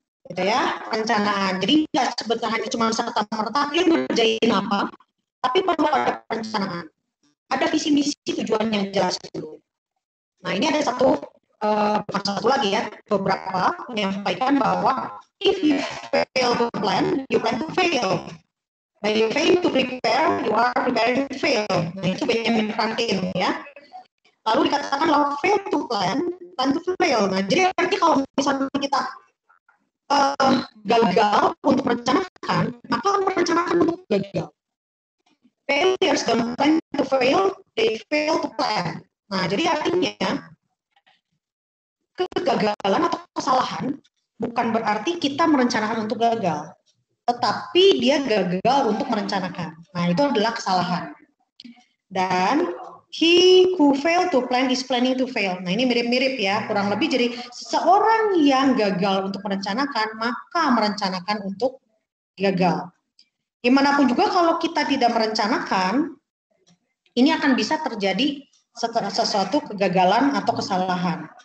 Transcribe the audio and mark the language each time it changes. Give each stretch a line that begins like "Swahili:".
Indonesian: Gitu ya, perencanaan. Jadi nggak sebetulnya hanya cuma serta-merta dia ngerjain apa, tapi perlu ada perencanaan. Ada visi misi tujuan yang jelas dulu. Nah, ini ada satu lagi ya, beberapa menyampaikan bahwa
English: if you fail to plan, you plan to fail. By you fail to prepare, you are preparing to fail.
Indonesian: Nah, itu Benjamin Franklin ya. Lalu dikatakan kalau
English: fail to plan, plan to fail.
Indonesian: Nah, jadi nanti kalau misalnya kita gagal untuk merencanakan, maka merencanakan untuk gagal.
English: Failures don't plan to fail, they fail to plan.
Indonesian: Nah, jadi artinya kegagalan atau kesalahan bukan berarti kita merencanakan untuk gagal, tetapi dia gagal untuk merencanakan. Nah, itu adalah kesalahan.
English: Dan he who fail to plan is planning to fail.
Indonesian: Nah, ini mirip-mirip ya, kurang lebih. Jadi seseorang yang gagal untuk merencanakan, maka merencanakan untuk gagal. Dimanapun juga kalau kita tidak merencanakan, ini akan bisa terjadi sesuatu kegagalan atau kesalahan.